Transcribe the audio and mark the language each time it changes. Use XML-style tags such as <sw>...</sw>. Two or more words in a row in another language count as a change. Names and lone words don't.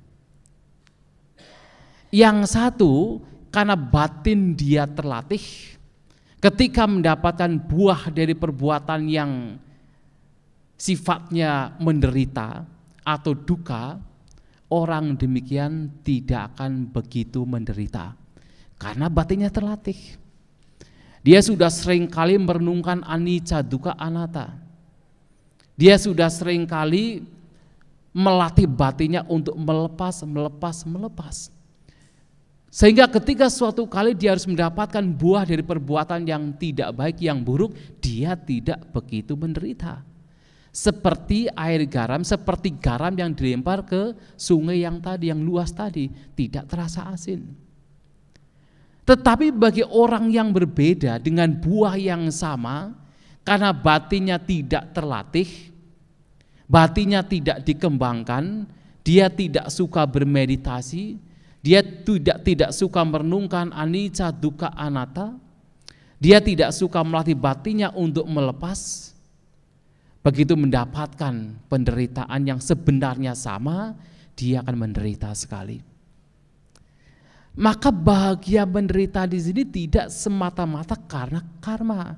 <id>Yang satu karena batin dia terlatih, ketika mendapatkan buah dari perbuatan yang sifatnya menderita atau duka, orang demikian tidak akan begitu menderita karena batinnya terlatih. Dia sudah sering kali merenungkan</id> <pi>anicca, dukkha, anatta.</pi> <id>Dia sudah sering kali melatih batinnya untuk melepas. Sehingga ketika suatu kali dia harus mendapatkan buah dari perbuatan yang tidak baik, yang buruk, dia tidak begitu menderita. Seperti air garam, seperti garam yang dilempar ke sungai yang tadi, yang luas tadi, tidak terasa asin. Tetapi bagi orang yang berbeda dengan buah yang sama, karena batinnya tidak terlatih, batinnya tidak dikembangkan, dia tidak suka bermeditasi, dia tidak suka merenungkan</id> <pi>anicca dukkha anatta,</pi> <id>dia tidak suka melatih batinnya untuk melepas. Begitu mendapatkan penderitaan yang sebenarnya sama, dia akan menderita sekali. Maka bahagia menderita di sini tidak semata-mata karena karma.</id>